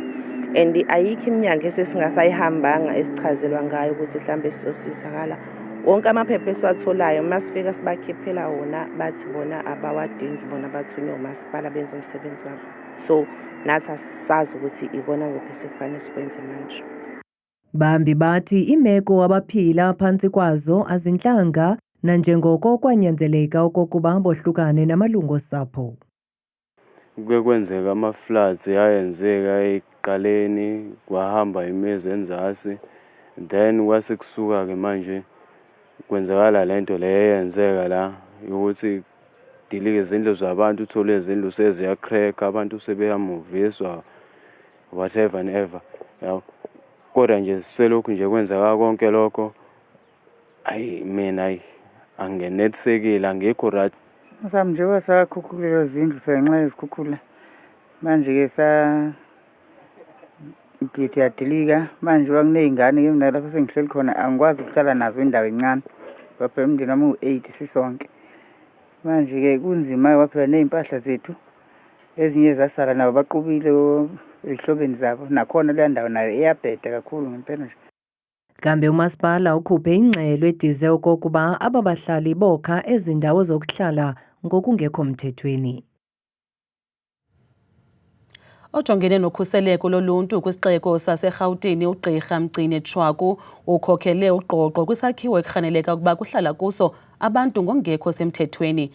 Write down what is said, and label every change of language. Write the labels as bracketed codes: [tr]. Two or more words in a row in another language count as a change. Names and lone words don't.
[zu] And ayikho iminyaka esesingasayihambanga esichazelwa ngayo ukuthi mhlambe sisosizakala. Wonke amaphepha esiwatholayo masifika sibakhiphela wona bathi bona abawadingi bona bathunywe umasipala benza umsebenzi wabo. So nathi asazi ukuthi ibona ngophi sekufanele sikwenze manje. [xh] Bambi bathi imeko abaphila phansi kwazo azinhlanga nanjengoko kwanyanzeleka okokuba bohlukane namalungu osapho. [zu] Kwenzeka ama-floods ayenzeka ekuqaleni kwahamba imizi enzasi then kwase kusuka ke manje kwenzakala lento le eyenzeka la ukuthi dilike izindlu zabantu uthole izindlu seziyakreka abantu sebeyamuviswa [en] whatever and ever [zu] yabo. Kodwa nje selokhu nje kwenzeka konke lokho mina angenetsekile angekho right. Sami nje wasakhukhulelwa izindlu phela ngenxa yezikhukhula. Manje ke ngithi yadilika manje bakuneyingane ke mina lapho sengihleli khona angikwazi ukuhlala nazo indawo encane. Baphela umndeni wami u8 sisonke. Manje ke kunzima waphela nezimpahla zethu ezinye zasala nabo baqubile ezihlobeni zabo nakhona le ndawo nayo iyabheda kakhulu ngempela nje. [xh] Kambe umasipala ukhuphe ingcelo edize okokuba aba bahlali bokha ezindawo zokuhlala ngokungekho mthethweni. Ojongene nokhuseleko loluntu kwisixeko saseRhawutini uGqirha Mgcini Chwaku ukhokhele uqoqo kwisakhiwo ekhaneleka ukuba kuhlala kuso abantu ngokungekho semthethweni.